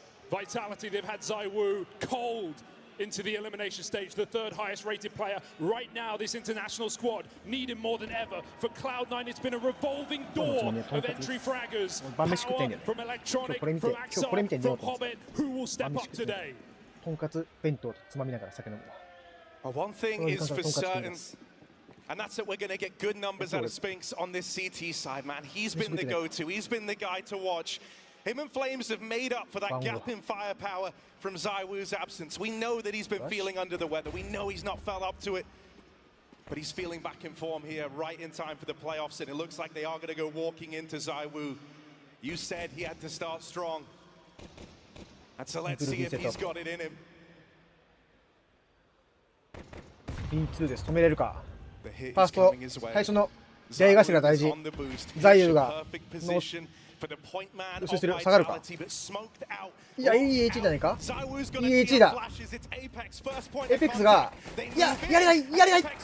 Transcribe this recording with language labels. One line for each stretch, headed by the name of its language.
English: Vitality, they've had ZOWIE cold into the elimination stage, the third highest rated player. Right now, this international squad needed more than ever. For Cloud9, it's been a revolving door of entry fraggers. Power from Electronic, from AXAR, from Hobbit. Who will step up today?
Japanese: とんかつ弁当とつまみながら酒飲むわ。
English: One thing is for certain, and that's that we're going to get good numbers out of Spinks on this CT side, man. He's been the go-to. He's been the guy to watch. Him and Flames have made up for that gap in firepower from ZOWIE's absence. We know that he's been feeling under the weather. We know he's not felt up to it. But he's feeling back in form here, right in time for the playoffs, and it looks like they are going to go walking into ZOWIE. You said he had to start strong. And so let's see if he's got it in him.
Japanese: B2 です。止めれるか。ファースト、最初の出会い頭大事。ザイユがの後ろしてる。下がるか。いや、いい H じゃないか。いい H だ。エペックスが、いや、やれない、やれない。